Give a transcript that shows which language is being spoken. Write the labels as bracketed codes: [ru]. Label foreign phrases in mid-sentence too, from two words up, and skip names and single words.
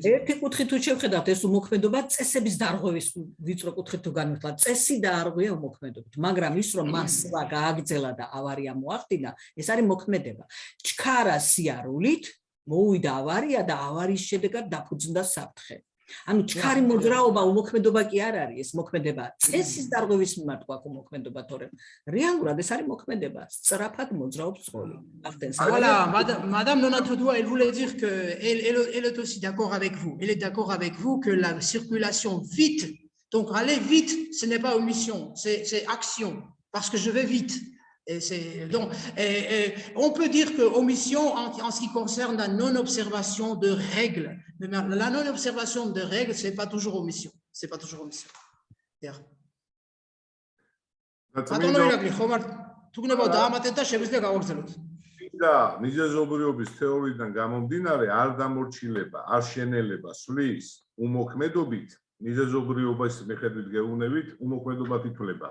[ka] ერთი კუთხით თუ შევხედავთ, ეს უმოქმედობა წესების დარღვევის ვიწრო კუთხით თუ განვიხილავთ, წესი დაარღვია უმოქმედობით, მაგრამ ის რომ მასლა გააგრძელა და ავარია მოახდინა, ეს არის მოქმედება. ჩქარა სიარულით მოვიდა ავარია და ავარიის შედეგად დაფუძნდა საფრთხე. ანუ ჩქარი მოძრაობა უმოქმედობა კი არ არის ეს მოქმედება წესის დარღვევის მიმართ გვაქვს უმოქმედობა თორემ რეალურად ეს არის მოქმედება სწრაფად მოძრაობს ცხოველი [fr] Voilà, Madame Donatodoua, elle voulait dire qu'elle est aussi d'accord avec vous. Elle est d'accord avec vous que la circulation vite, donc aller vite, ce n'est pas omission, c'est action, parce que je vais vite. Donc, on peut dire que omission en ce qui concerne la non-observation de règles. Mais la non-observation de règles, ce n'est pas toujours omission. C'est pas toujours omission. [ka] და მიზეზობრიობის თეორიიდან გამომდინარე არ დამორჩილება, არ შენელება სვლის უმოქმედობით, მიზეზობრიობის მიხედვით გეუბნებით, უმოქმედობა თითვლება.